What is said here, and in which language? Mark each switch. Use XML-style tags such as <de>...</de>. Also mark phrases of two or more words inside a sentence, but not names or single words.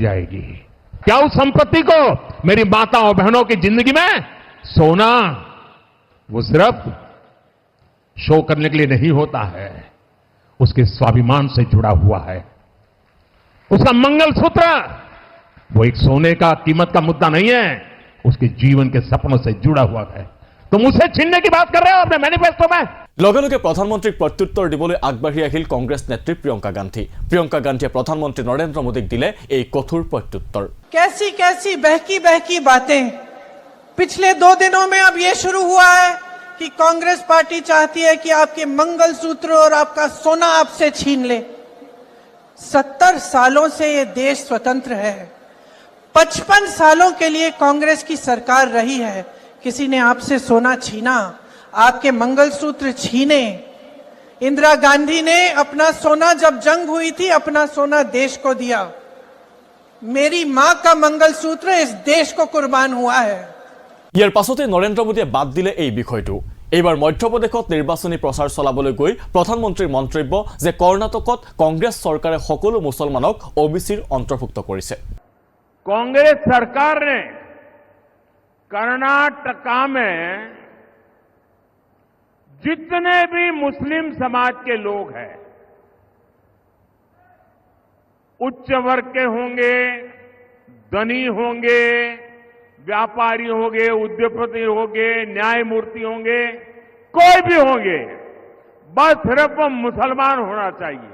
<hi>जाएगी क्या उस संपत्ति को मेरी माताओं बहनों की जिंदगी में सोना वो सिर्फ शो करने के लिए नहीं होता है उसके स्वाभिमान से जुड़ा हुआ है उसका मंगलसूत्र वो एक सोने का कीमत का मुद्दा नहीं है उसके जीवन के सपनों से जुड़ा हुआ है तुम उसे छीनने की बात कर रहे हो अपने मैनिफेस्टो में।</hi> <as>লগে লগে প্ৰধানমন্ত্ৰীক প্ৰত্যুত্তৰ দিবলৈ আগবাঢ়ি আহিল কংগ্ৰেছ নেত্ৰী প্ৰিয়ংকা গান্ধী। প্ৰিয়ংকা গান্ধীয়ে প্ৰধানমন্ত্ৰী নৰেন্দ্ৰ মোদীক দিলে এই কঠোৰ প্ৰত্যুত্তৰ।</as> <hi>कैसी कैसी बहकी बहकी बातें पिछले 2 दिनों में अब ये शुरू हुआ है कि कांग्रेस पार्टी चाहती है कि आपके मंगलसूत्र और आपका सोना आपसे छीन ले। 70 सालों से ये देश स्वतंत्र है, 55 सालों के लिए कांग्रेस की सरकार रही है। किसी ने आपसे सोना छीना, आपके मंगलसूत्र छीने। इंदिरा गांधी ने अपना सोना, जब जंग हुई थी, अपना सोना देश को दिया। मेरी मां का मंगलसूत्र इस देश को कुर्बान हुआ है।</hi> <as>ইয়াৰ পাছতে নৰেন্দ্ৰ মোদীয়ে বাদ দিলে এই বিষয়টো। এইবাৰ মধ্যপ্ৰদেশত নিৰ্বাচনী প্ৰচাৰ চলাবলৈ গৈ প্ৰধানমন্ত্ৰীৰ মন্তব্য যে কৰ্ণাটকত কংগ্ৰেছ চৰকাৰে সকলো মুছলমানক OBCৰ অন্তৰ্ভুক্ত কৰিছে।</as> <hi>कांग्रेस सरकार ने कर्नाटका में जितने भी मुस्लिम समाज के लोग हैं, उच्च वर्ग के होंगे, धनी होंगे, व्यापारी होंगे, उद्योगपति होंगे, न्यायमूर्ति होंगे, कोई भी होंगे, बस सिर्फ वो मुसलमान होना चाहिए।</hi>